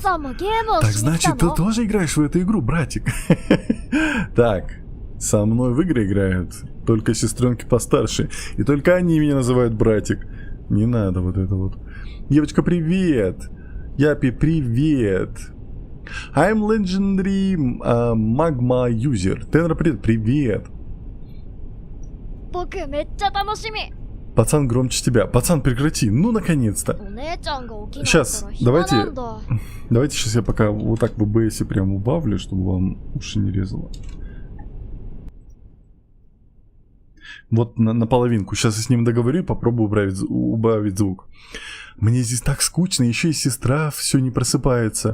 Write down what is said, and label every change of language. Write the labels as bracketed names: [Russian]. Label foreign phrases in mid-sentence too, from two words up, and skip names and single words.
[Russian] Так, значит, ты тоже играешь в эту игру, братик? Так, со мной в игры играют только сестренки постарше. И только они меня называют братик. Не надо вот это вот. Девочка, привет. Япи, привет. [English] I'm legendary magma user. [Russian] Тенра, привет. [Japanese] 僕めっちゃ楽しみ。 [Russian] Пацан громче тебя. Пацан, прекрати. Ну, наконец-то. [Japanese] お姉ちゃんが起きない [Russian] Сейчас, [Japanese] から暇なんだ。 [Russian] Давайте сейчас я пока вот так в OBS прям убавлю, чтобы вам уши не резало. Вот на половинку. Сейчас я с ним договорю и попробую убавить звук. Мне здесь так скучно, еще и сестра все не просыпается.